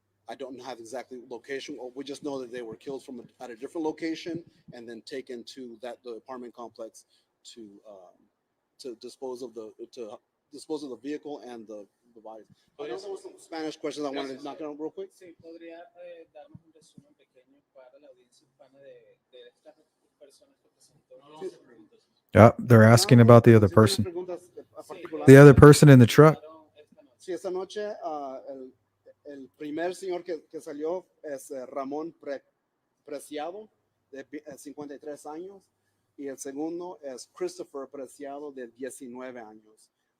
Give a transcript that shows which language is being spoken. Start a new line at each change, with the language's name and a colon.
English: I don't have exactly location. We just know that they were killed at a different location and then taken to the apartment complex to dispose of the vehicle and the bodies. But there were some Spanish questions I wanted to knock out real quick.
Spanish: Sí, podría darnos un resumen pequeño para la audiencia hispana de estas personas que presentó.
English: Yeah, they're asking about the other person. The other person in the truck.
Spanish: Sí, esta noche el primer señor que salió es Ramon Preciado, de 53 años, y el segundo es Christopher Preciado, de 19 años.